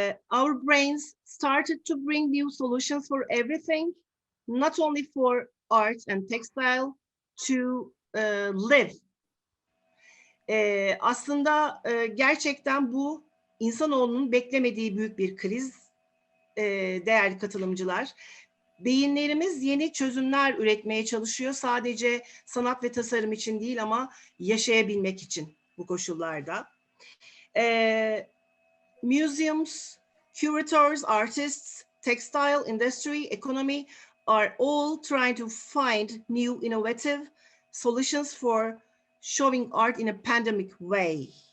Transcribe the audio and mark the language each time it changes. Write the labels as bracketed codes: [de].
[en] Our brains started to bring new solutions for everything, not only for art and textile, to live. [tr] Aslında gerçekten bu insanoğlunun beklemediği büyük bir kriz, değerli katılımcılar. Beyinlerimiz yeni çözümler üretmeye çalışıyor. Sadece sanat ve tasarım için değil ama yaşayabilmek için bu koşullarda. [en] Museums, curators, artists, textile industry, economy are all trying to find new innovative solutions for showing art in a pandemic way.